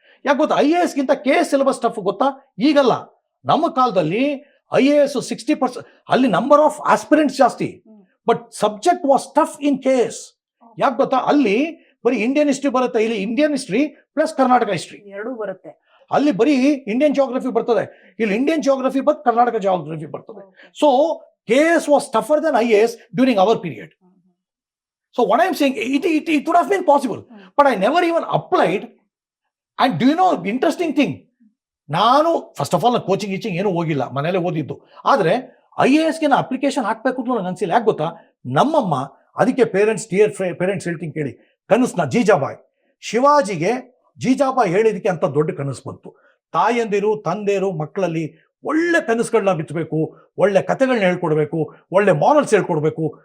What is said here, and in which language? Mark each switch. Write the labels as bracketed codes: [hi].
[kn] ಯಾಕೆ ಗೊತ್ತಾ, IAS ಗಿಂತ KS ಸಿಲೆಬಸ್ ಟಫ್ ಗೊತ್ತಾ? ಈಗಲ್ಲ, ನಮ್ಮ ಕಾಲದಲ್ಲಿ IAS 60%, ಅಲ್ಲಿ ನಂಬರ್ ಆಫ್ ಆಸ್ಪಿರೆಂಟ್ಸ್ ಜಾಸ್ತಿ, [en] but subject was tough in [kn] KS. ಯಾಕೆ ಗೊತ್ತಾ, ಅಲ್ಲಿ ಬರೀ ಇಂಡಿಯನ್ ಹಿಸ್ಟ್ರಿ ಬರುತ್ತೆ, ಇಲ್ಲಿ Indian history plus Karnataka history ಎರಡೂ ಬರುತ್ತೆ. ಅಲ್ಲಿ ಬರೀ ಇಂಡಿಯನ್ ಜಿಯೋಗ್ರಫಿ ಬರ್ತದೆ, ಇಲ್ಲಿ Indian geography but Karnataka geography ಬರ್ತದೆ. [en] So KS was tougher than IAS during our period. So what I am saying, it would have been possible, but I never even applied. And do you know interesting thing? [kn] ನಾನು first of all coaching ಏನು ಹೋಗಿಲ್ಲ, ಮನೇಲೆ ಓದಿದ್ದು. ಆದರೆ IASಗೆ ನಾ application ಹಾಕಬೇಕು ಅಂತ ನನಗೆ ಅನಿಸಿಲ್ಲ. ಯಾಕೆ ಗೊತ್ತಾ, ನಮ್ಮಮ್ಮ ಅದಕ್ಕೆ ಪೇರೆಂಟ್ಸ್ ಹೇಳ್ತೀನಿ ಕೇಳಿ, ಕನಸ್ನ ಜೀಜಾಬಾಯಿ, ಶಿವಾಜಿಗೆ ಜೀಜಾಬಾಯಿ ಹೇಳಿದಕ್ಕೆ ಅಂತ ದೊಡ್ಡ ಕನಸು ಬಂತು. ತಾಯಂದಿರು ತಂದೆಯರು ಮಕ್ಕಳಲ್ಲಿ ಒಳ್ಳೆ ಕನಸುಗಳನ್ನ ಬಿತ್ತಬೇಕು, ಒಳ್ಳೆ ಕಥೆಗಳನ್ನ ಹೇಳ್ಕೊಡ್ಬೇಕು, ಒಳ್ಳೆ ಮಾರಲ್ಸ್ ಹೇಳ್ಕೊಡ್ಬೇಕು.